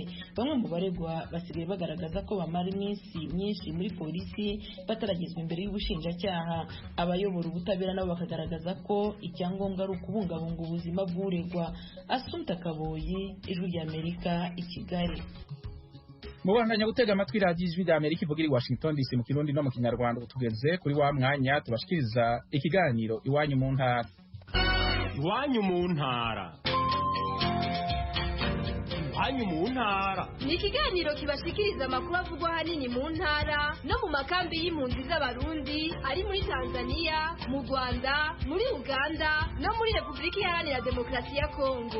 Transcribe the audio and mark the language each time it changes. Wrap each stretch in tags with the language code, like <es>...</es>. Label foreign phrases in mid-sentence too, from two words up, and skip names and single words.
<rw>Bamwe mu baregwa basigaye bagaragaza ko bamara iminsi myinshi muri polisi bataragezwa imbere y'ubushinjacyaha. Abayobora ubutabera nabo bakagaragaza ko icyangombwa ari ukubungabunga ubuzima bw'uregwa. Assumpta Kaboyi, Ijwi rya Amerika, i Kigali.</rw> <rn>Mubandanya gutega amatwi radiyo Ijwi rya Amerika ivugira i Washington DC mu Kirundi no mu Kinyarwanda. Tugeze kuri wa mwanya tubashikiriza ikiganiro Iwanyu mu Ntara. Iwanyu mu Ntara. Iwanyu mu Ntara ni ikiganiro kibashikiriza amakuru avugwa hanini mu ntara no mu makambi y'impunzi z'abarundi ari muri Tanzania, mu Rwanda, muri Uganda no muri Repubulika Iharanira Demokarasi ya Kongo.</rn>